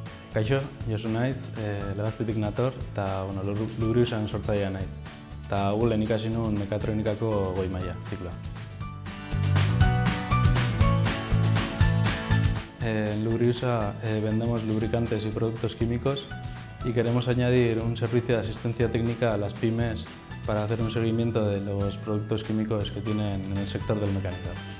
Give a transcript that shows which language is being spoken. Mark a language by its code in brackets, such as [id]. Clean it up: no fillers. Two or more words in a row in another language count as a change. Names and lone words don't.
[eu] Kaixo, Josu naiz, Legazpitik nator, eta Lubriusan sortzailea naiz. Eta Agulen ikasi nuen mekatronikako goi maila zikloa. [es] En Lubriusa vendemos lubricantes y productos químicos y queremos añadir un servicio de asistencia técnica a las pymes para hacer un seguimiento de los productos químicos que tienen en el sector del mecanizado.